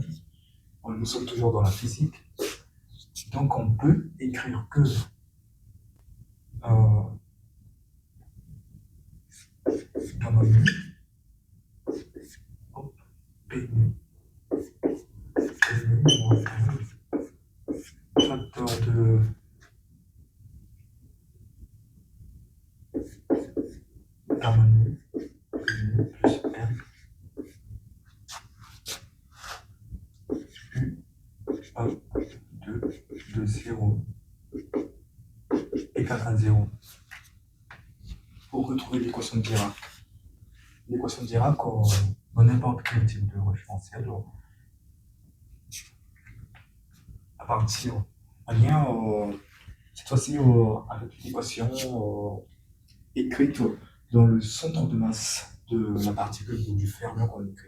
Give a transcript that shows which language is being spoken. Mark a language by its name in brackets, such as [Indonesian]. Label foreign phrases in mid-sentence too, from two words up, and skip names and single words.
[French] Nous sommes toujours dans la physique. Donc, on peut écrire que gamma mu, P nu, moins facteur de gamma nu, P nu plus M, U, A, 2, de 0, égale à 0. Pour retrouver l'équation de Dirac. L'équation de Dirac, dans n'importe quel type de référentiel, à partir, en lien, cette fois-ci, avec l'équation écrite dans le centre de masse de la particule ou du fermion qu'on écrit.